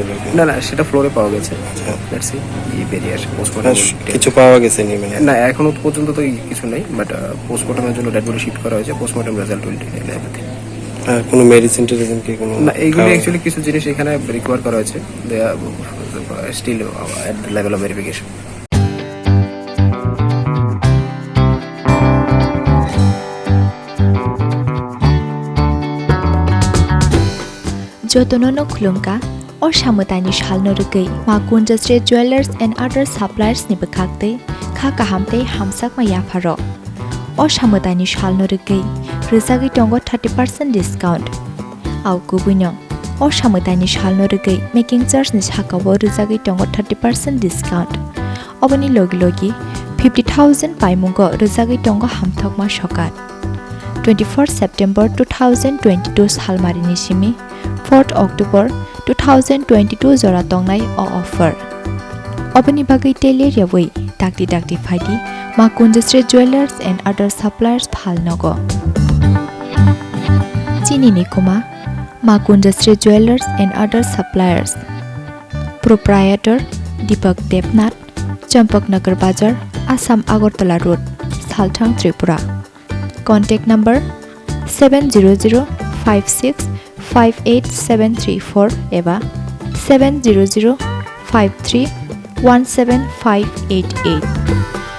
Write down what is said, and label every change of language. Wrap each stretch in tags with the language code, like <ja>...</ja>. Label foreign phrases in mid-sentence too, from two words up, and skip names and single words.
<bn>না না, সেটা ফ্লোরে পাওয়া গেছে। বেরিয়ে আসে পোস্টমর্টম। কিছু পাওয়া গেছে? না, এখনো পর্যন্ত তো কিছু নেই, বাট পোস্টমর্টমের জন্য</bn> <en>dead body shift</en> <bn>করা হয়েছে।</bn> <en>postmortem result will take everything.</en> <bn>আর কোনো মেডিসিন টেডিসিন কি কোনো? না, এইগুলো অ্যাকচুয়ালি কিছু জিনিস এখানে রিকভার করা হয়েছে,</bn> <en>they are still at the level of verification.</en> <trp>Jotonono khulumka or samutani shalno rugai makun</trp> <en>industry jewelers and other suppliers</en> <trp>ni bakakte khaka hamte hamsak ma yafaro or samutani shalno rugai rizagi tongo 30% discount au kubunyong or samutani shalno rugai</trp> <en>making charge</en> <trp>ni hakawo rizagi tongo 30% discount obani logi 50,000 paimungo rizagi tongo hamthok ma shokat 24 September 2022 salmarini simi 4 October 2022 jora tongnai o offer obani bagai teler yawai dakti phaidi makun</trp> <en>industry jewelers and other suppliers</en> <trp>phalnogo Chini ni kuma makun</trp> <en>industry jewelers and other suppliers</en> <trp>proprietor Deepak Debnath Champaknagar Bazar Assam Agartala Road Salthang Tripura</trp> <en>contact number</en> <trp>700565874 eba 70053175588</trp>